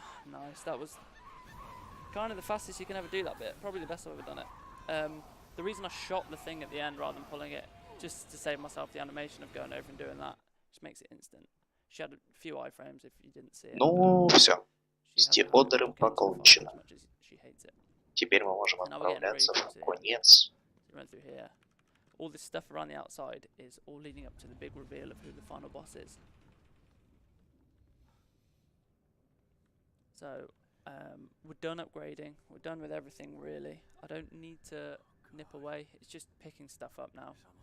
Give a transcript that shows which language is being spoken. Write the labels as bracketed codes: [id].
[en] Nice, that was kind of the fastest you can ever do that bit. Probably the best I've ever done it. The reason I shot the thing at the end rather than pulling it, just to save myself the animation of going over and doing that, Just makes it instant. She had a few iframes if you didn't see it. [ru] Ну, все. С Стикодером покончено. Теперь мы можем отправляться в конец. [en] Run through here. All this stuff around the outside is all leading up to the big reveal of who the final boss is. So, we're done upgrading. We're done with everything, really. I don't need to nip away. It's just picking stuff up now.